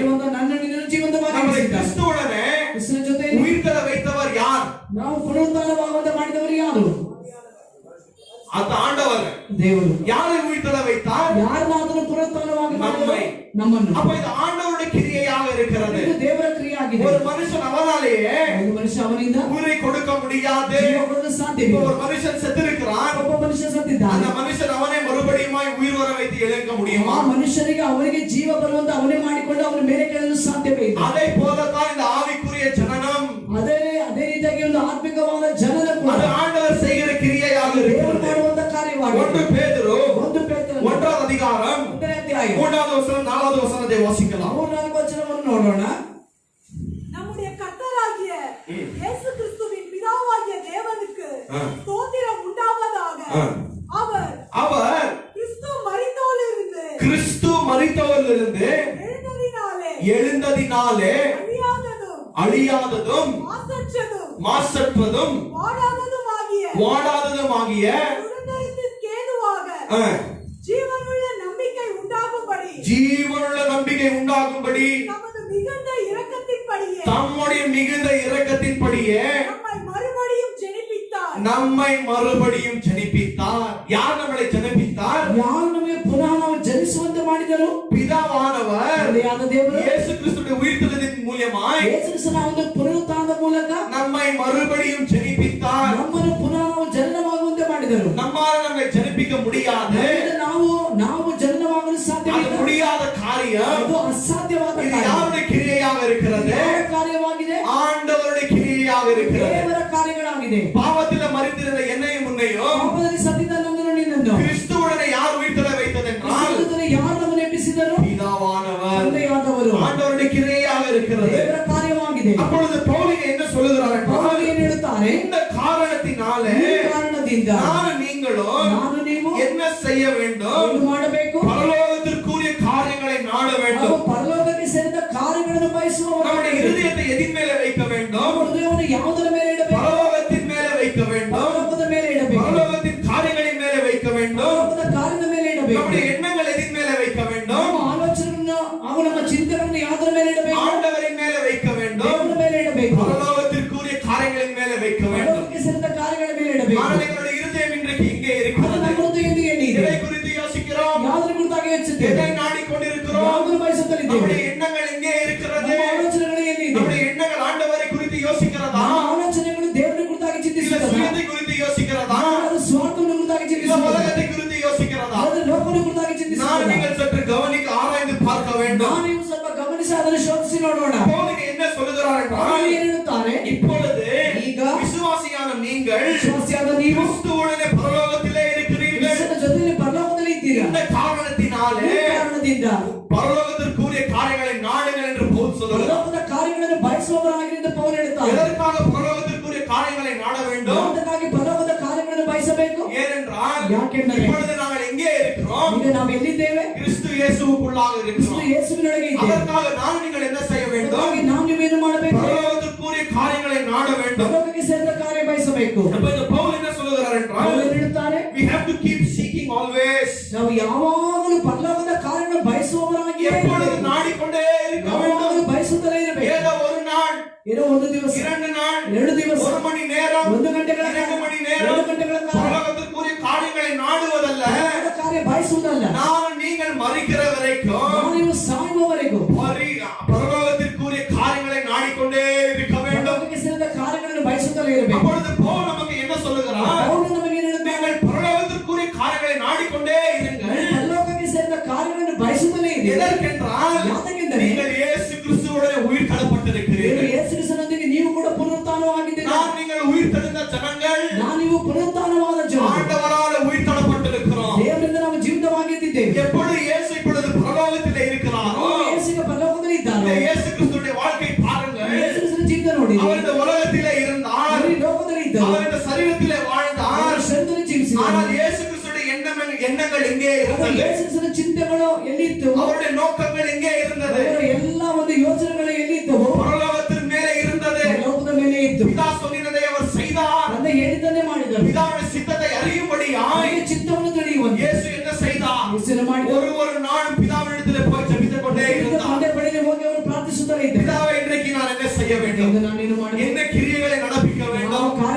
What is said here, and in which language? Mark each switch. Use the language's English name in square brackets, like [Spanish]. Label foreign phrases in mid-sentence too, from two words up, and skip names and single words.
[Kannada] ನನ್ನನ್ನು ಜೀವಂತವಾಗಿ [Tamil] நம்மளை [Kannada] ಇರಿಸಿದ್ದಾನೆ. [Tamil] கிறிஸ்துவுடனே [Kannada] ಕ್ರಿಸ್ತನ ಜೊತೆ [Tamil] உயிர்த்தெழ வைத்தவர் யார்? [Kannada] ನಾವು ಪುನರುತ್ಥಾನವಾಗುವಂತೆ ಮಾಡಿದವರು ಯಾರು? [Tamil] அந்த ஆண்டவர் [Kannada] ದೇವರು. [Tamil] யாரை உயிர்த்தெழ வைத்தார்? [Kannada] ಯಾರನ್ನಾದರೂ ಪುನರುತ್ಥಾನವಾಗಿ [Tamil] நம்மை. [Kannada] ನಮ್ಮನ್ನು. [Tamil] அப்ப இது ஆண்டவருடைய கிரியையாக இருக்கிறது. [Kannada] ಇದು ದೇವರ ಕ್ರಿಯೆಯಾಗಿದೆ. [Tamil] ஒரு மனுஷன் அவனாலேயே [Kannada] ಒಂದು ಮನುಷ್ಯ ಅವನಿಂದ [Tamil] உயிரை கொடுக்க முடியாது. [Kannada] ಜೀವ ಕೊಡಲು ಸಾಧ್ಯವಿಲ್ಲ. [Tamil] ஒரு மனுஷன் செத்திருக்கிறான். [Kannada] ಒಬ್ಬ ಮನುಷ್ಯ ಸತ್ತಿದ್ದಾನೆ. [Tamil] அந்த மனுஷன் அவனை மறுபடியுமாய் உயிர் வர வைத்து எழுக்க முடியுமா? [Kannada] ಆ ಮನುಷ್ಯನಿಗೆ ಅವನಿಗೆ ಜೀವ ಬರುವಂತ ಅವನೇ ಮಾಡಿಕೊಂಡು ಅವನ ಮೇಲೆ ಕೇಳಲು ಸಾಧ್ಯವೇ ಇಲ್ಲ. [Tamil] அதை போலத்தான் இந்த ஆவிக்குரிய ஜனனம். [Kannada] ಅದೇ ರೀತಿಯಾಗಿ ಒಂದು ಆತ್ಮಿಕವಾದ ಜನನ ಕೂಡ [Tamil] அது ஆண்டவர் செய்கிற கிரியையாக இருக்கிறது. [Kannada] ಮಾಡುವಂತ ಕಾರ್ಯವಾಗಿದೆ. [Tamil] 1 பேதுரு 1வது அதிகாரம் [Kannada] 1ನೇ ಅಧ್ಯಾಯ [Tamil] 3வது வசனம் 4வது வசனத்தை வாசிக்கலாம். [Kannada] 3-4 ವಚನವನ್ನು ನೋಡೋಣ. [Tamil] நம்முடைய கர்த்தராகிய இயேசு கிறிஸ்துவின் பிதாவாகிய தேவனுக்கு ஸ்தோத்திரம் உண்டாவதாக. அவர் கிறிஸ்து மரித்தோரிலிருந்து எழுந்ததினாலே அழியாததும் மாசற்றதும் வாடாததுமாகிய ஜீவனுள்ள நம்பிக்கை உண்டாகும்படி தம்முடைய மிகுந்த இரக்கத்தின்படியே நம்மை மறுபடியும் ஜனிப்பித்தார். யார் நம்மளை ஜனிப்பித்தார்? [Kannada] ಯಾರು ನಮಗೆ ಪುನಃ ನಾವು ಜನಿಸುವಂತೆ ಮಾಡಿದರು? [Tamil] பிதாவானவர் [Kannada] ದೇವರು [Tamil] இயேசு கிறிஸ்துவின் உயிர்த்தெழுதலின் மூலமாய் [Kannada] ಯೇಸು ಕ್ರಿಸ್ತನ ಒಂದು ಪುನರುತ್ಥಾನದ ಮೂಲಕ [Tamil] நம்மை மறுபடியும் ஜனிப்பித்தார். [Kannada] ನಮ್ಮನ್ನು ಪುನಃ ನಾವು ಜನನವಾಗುವಂತೆ ಮಾಡಿದರು. [Tamil] நம்மால நம்மை ஜனிப்பிக்க முடியாது. [Kannada] ನಾವು ಜನನವಾಗಲು ಸಾಧ್ಯವಿಲ್ಲ. [Tamil] முடியாத காரியம். [Kannada] ಅದು ಅಸಾಧ್ಯವಾದ [Tamil] இது யாருடைய கிரியையாக இருக்கிறது? [Kannada] ಕಾರ್ಯವಾಗಿದೆ. [Tamil] ஆண்டவருடைய கிரியையாக இருக்கிறது. [Kannada] ದೇವರ ಕಾರ್ಯಗಳಾಗಿದೆ. [Tamil] பாவத்தில் மரித்திருந்த என்னையும் உன்னையும் [Kannada] ಪಾಪದಲ್ಲಿ ಸತ್ತಿದ್ದ ನಮ್ಮನ್ನು ನಿನ್ನನ್ನು [Tamil] கிறிஸ்துவுடனே யார் உயிர்த்தெழ வைத்ததென்றால் [Kannada] ಕ್ರಿಸ್ತುವಿನ ಯಾರು ನಮ್ಮನ್ನು ಎಬ್ಬಿಸಿದರು? [Tamil] பிதாவானவர். [Kannada] ತಂದೆಯಾದವರು. [Tamil] ஆண்டவருடைய கிரியையாக இருக்கிறது. [Kannada] ದೇವರ ಕಾರ್ಯವಾಗಿದೆ. [Tamil] அப்பொழுது பவுல் என்ன சொல்லுகிறார் என்றால், [Kannada] ಪೌಲನು ಏನು ಹೇಳುತ್ತಾರೆ? [Tamil] இந்த காரணத்தினாலே [Kannada] ನಾನು ನೀವು [Tamil] என்ன செய்ய வேண்டும்? [Kannada] ಏನು ಮಾಡಬೇಕು? [Tamil] பரலோகத்திற்குரிய காரியங்களை நாட வேண்டும். [Kannada] ಪರಲೋಕಕ್ಕೆ ಸೇರಿದ ಕಾರ್ಯಗಳನ್ನು ಬಯಸುವವರು. [Tamil] நம்முடைய இதயத்தை எதின் மேலே வைக்க வேண்டும்? [Kannada] ಹೃದಯವನ್ನು ಯಾವುದರ ಮೇಲೆ ಇಡಬೇಕು? [Tamil] பரலோகத்தின் மேலே வைக்க வேண்டும். [Kannada] ಪರಲೋಕದ ಮೇಲೆ ಇಡಬೇಕು. [Tamil] பரலோகத்தின் காரியங்களின் மேலே வைக்க வேண்டும். [Kannada] ಪರಲೋಕದ ಕಾರ್ಯದ ಮೇಲೆ ಇಡಬೇಕು. [Tamil] நம்முடைய எண்ணங்கள் எதின் மேலே வைக்க வேண்டும்? [Kannada] ನಮ್ಮ ಆಲೋಚನೆಗಳನ್ನು ಹಾಗೂ ನಮ್ಮ ಚಿಂತನೆಗಳನ್ನು ಯಾವುದರ ಮೇಲೆ ಇಡಬೇಕು? [Tamil] ஆண்டவரின் மேலே வைக்க வேண்டும். [Kannada] ದೇವರ ಮೇಲೆ ಇಡಬೇಕು. [Tamil] பரலோகத்திற்குரிய காரியங்களின் மேலே வைக்க வேண்டும். [Kannada] ಪರಲೋಕಕ್ಕೆ ಸೇರಿದ ಕಾರ್ಯಗಳ ಮೇಲೆ ಇಡಬೇಕು. [Tamil] ஆனால் எங்களுடைய இருதயம் இன்றைக்கு இங்கே இருக்கிறது. [Kannada] ನಮ್ಮ ಹೃದಯದಲ್ಲಿ ಏನಿದೆ? [Tamil] எதை குறித்து யோசிக்கிறோம்? [Kannada] ಯಾವುದರ ಕುರಿತಾಗಿ ಯೋಚಿಸುತ್ತೇವೆ? [Tamil] எதை நாடிக்கொண்டிருக்கிறோம்? [Kannada] ಯಾವುದನ್ನು ಬಯಸುತ್ತಲಿದ್ದೇವೆ? [Tamil] நம்முடைய எண்ணங்கள் எங்கே இருக்கிறது? [Kannada] ನಮ್ಮ ಆಲೋಚನೆಗಳು ಎಲ್ಲಿದೆ? [Tamil] நம்முடைய எண்ணங்கள் ஆண்டவரை குறித்து யோசிக்கிறதா? [Kannada] ನಮ್ಮ ಆಲೋಚನೆಗಳು ದೇವರ ಕುರಿತಾಗಿ [Tamil] இல்ல [Kannada] ಚಿಂತಿಸುತ್ತದಾ? [Tamil] சுயத்தை குறித்து யோசிக்கிறதா? [Kannada] ಅದು ಸ್ವಾರ್ಥವನ್ನು ಕುರಿತಾಗಿ [Tamil] இல்ல [Kannada] ಚಿಂತಿಸುತ್ತದಾ? [Tamil] உலகத்தை குறித்து யோசிக்கிறதா? [Kannada] ಅದು ಲೋಕವನ್ನು ಕುರಿತಾಗಿ [Tamil] நான் [Kannada] ಚಿಂತಿಸುತ್ತದಾ? [Tamil] நீங்கள் சற்று கவனிக்க ஆராய்ந்து பார்க்க வேண்டும். [Kannada] ನಾವು ನೀವು ಸ್ವಲ್ಪ ಗಮನಿಸಿ ಅದನ್ನು ಶೋಧಿಸಿ ನೋಡೋಣ. [Tamil] பவுல் என்ன சொல்லுகிறார் என்றால், [Kannada] ಅವರು ಏನು ಹೇಳುತ್ತಾರೆ? [Tamil] இப்பொழுது [Kannada] ಈಗ [Tamil] விசுவாசியான நீங்கள் [Kannada] ವಿಶ್ವಾಸಿಯಾದ ನೀವು [Tamil] கிறிஸ்துவுடனே பரலோகத்திலே இருக்கிறீர்கள். [Kannada] ಕ್ರಿಸ್ತನ ಜೊತೆಯಲ್ಲಿ ಪರಲೋಕದಲ್ಲಿ ಇದ್ದೀರಾ. [Tamil] இந்த காரணத்தினாலே [Kannada] ಈ ಕಾರಣದಿಂದ [Tamil] பரலோகத்திற்குரிய காரியங்களை நாடுங்கள் என்று பவுல் சொல்லுகிறார். [Kannada] ಪರಲೋಕದ ಕಾರ್ಯಗಳನ್ನು ಬಯಸುವವರಾಗಿರಿ ಎಂದು ಪೌಲ್ ಹೇಳುತ್ತಾರೆ. [Tamil] எதற்காக பரலோகத்திற்குரிய காரியங்களை நாட வேண்டும்? [Kannada] ಅದಕ್ಕಾಗಿ ಪರಲೋಕದ ಕಾರ್ಯಗಳನ್ನು ಬಯಸಬೇಕು. [Tamil] ஏனென்றால் [Kannada] ಯಾಕೆಂದರೆ [Tamil] இப்பொழுது நாங்கள் எங்கே இருக்கிறோம்? [Kannada] ಈಗ ನಾವು ಎಲ್ಲಿದ್ದೇವೆ? [Tamil] கிறிஸ்து இயேசுவுக்குள்ளாக [Kannada] ಕ್ರಿಸ್ತ [Tamil] இருக்கிறோம். [Kannada] ಯೇಸುವಿನೊಳಗೆ ಇದ್ದೇವೆ. [Tamil] அதற்காக நான் நீங்கள் என்ன செய்ய வேண்டும்? [Kannada] ಅದಕ್ಕಾಗಿ ನಾವು ನೀವೇನು ಮಾಡಬೇಕು? [Tamil] பரலோகத்திற்குரிய காரியங்களை நாட வேண்டும். [Kannada] ಪರಲೋಕಕ್ಕೆ ಸೇರಿದ ಕಾರ್ಯ ಬಯಸಬೇಕು. [Tamil] அப்ப இந்த பவுல் என்ன சொல்லுகிறார் என்றால், [Kannada] ಪೌಲ್ ಏನು ಹೇಳುತ್ತಾರೆ? [English] we have to keep seeking always. [Kannada] ನಾವು ಯಾವಾಗಲೂ ಪರಲೋಕದ ಕಾರ್ಯಗಳನ್ನು ಬಯಸುವವರಾಗಿ [Tamil] எப்பொழுது நாடிக்கொண்டே இருக்க வேண்டும். [Kannada] ಯಾವಾಗಲೂ ಬಯಸುತ್ತಲೇ ಇರಬೇಕು. [Tamil] ஏதோ ஒரு நாள், [Kannada] ಏನೋ ಒಂದು ದಿವಸ, [Tamil] 2 நாள், [Kannada] 2 ದಿವಸ, [Tamil] 1 மணி நேரம், [Kannada] 1 ಗಂಟೆಗಳ [Tamil] 2 மணி நேரம் [Kannada] 2 ಗಂಟೆಗಳ ಕಾಲ [Tamil] பரலோகத்திற்குரிய காரியங்களை நாடுவதல்ல. [Kannada] ಪರಲೋಕದ ಕಾರ್ಯ ಬಯಸುವುದಲ್ಲ. [Tamil] நான் நீங்கள் மரிக்கிற வரைக்கும் [Kannada] ನಾವು ನೀವು ಸಾಯುವವರೆಗೂ [Tamil] பரலோகத்திற்குரிய காரியங்களை நாடிக்கொண்டே இருக்க வேண்டும். [Kannada] ಪರಲೋಕಕ್ಕೆ ಸೇರಿದ ಕಾರ್ಯಗಳನ್ನು ಬಯಸುತ್ತಲೇ ಇರಬೇಕು. [Tamil] அப்பொழுது பவுல் நமக்கு என்ன சொல்லுகிறார்? [Kannada] ಪೌಲ್ ನಮಗೆ ಏನು ಹೇಳುತ್ತಾನೆ? [Tamil] நீங்கள் பரலோகத்திற்குரிய காரியங்களை நாடிக்கொண்டே இருங்கள். [Kannada] ಪರಲೋಕಕ್ಕೆ ಸೇರಿದ ಕಾರ್ಯಗಳನ್ನು ಬಯಸುತ್ತಲೇ ಇರಿ. [Tamil] எதற்கென்றால் [Kannada] ಯಾತಕ್ಕೆಂದರೆ [Tamil] நீங்கள் இயேசு கிறிஸ்துவுடனே உயிர் தள்ளப்பட்டிருக்கிறீர்கள். [Kannada] ಯೇಸು ಕ್ರಿಸ್ತನೊಂದಿಗೆ ನೀವು ಕೂಡ ಪುನರುತ್ಥಾನವಾಗಿದ್ದೀರಿ. [Tamil] நீங்கள் உயிர் தெழுந்த ஜனங்கள், [Kannada] ನೀವು ಪುನರುತ್ಥಾನವಾದ ಜನರು. [Tamil] ஆண்டவரால் உயிர் தள்ளப்பட்டிருக்கிறோம். [Kannada] ದೇವರಿಂದ ನಾವು ಜೀವಿತವಾಗಿದ್ದೇವೆ. [Tamil] எப்பொழுது இயேசு இப்பொழுது பரலோகத்திலே இருக்கிறாரோ, [Kannada] ಯೇಸು ಪರಲೋಕದಲ್ಲಿ [Tamil] இந்த [Kannada] ಇದ್ದಾನೆ. [Tamil] இயேசு கிறிஸ்துவுடைய வாழ்க்கை பாருங்கள். [Kannada] ಯೇಸು ಕ್ರಿಸ್ತನ ಜೀವಿತ ನೋಡಿ. [Tamil] அவர் இந்த உலகத்திலே இருந்தார், [Kannada] ಅವರು ಈ ಲೋಕದಲ್ಲಿ ಇದ್ದಾರೆ. [Tamil] அவர் இந்த சரீரத்திலே வாழ்ந்தார். [Kannada] ಶರೀರದಲ್ಲಿ ಜೀವಿಸಿದ್ದಾರೆ. [Tamil] ஆனால் இயேசு கிறிஸ்துவுடைய எண்ணங்கள் எங்கே இருந்தது? [Kannada] ಯೇಸು ಕ್ರಿಸ್ತನ ಚಿಂತೆಗಳು ಎಲ್ಲಿತ್ತು? [Tamil] அவருடைய நோக்கங்கள் எங்கே இருந்தது? [Kannada] ಅವರ ಎಲ್ಲ ಒಂದು ಯೋಚನೆಗಳು ಎಲ್ಲಿದ್ದವು? [Tamil] பரலோகத்தின் மேலே இருந்தது. [Kannada] ಲೋಕದ ಮೇಲೆ ಇತ್ತು. [Tamil] பிதா சொன்னதை அவர் செய்தார். [Kannada] ತಂದೆ ಹೇಳಿದ್ದನ್ನೇ ಮಾಡಿದರು. [Tamil] பிதாவின் சித்தத்தை அறியும்படியாய் [Kannada] ಅವರಿಗೆ ಚಿತ್ತವನ್ನು ತಿಳಿಯುವಂತೆ [Tamil] இயேசு என்ன செய்தார்? [Kannada] ಯೇಸು ಮಾಡಿದರು. [Tamil] ஒரு நாளும் பிதாவினிடத்திலே போய் ஜெபித்துக் கொண்டே இருந்தார். [Kannada] ತಂದೆ ಬಳಿಗೆ ಹೋಗಿ ಅವರು ಪ್ರಾರ್ಥಿಸುತ್ತಲೇ ಇದ್ದರು. [Tamil] பிதாவே, இன்றைக்கு நான் என்ன செய்ய வேண்டும்? [Kannada] ನಾನೇನು ಮಾಡಬೇಕು? [Tamil] என்ன கிரியைகளை நடப்பிக்க வேண்டும்?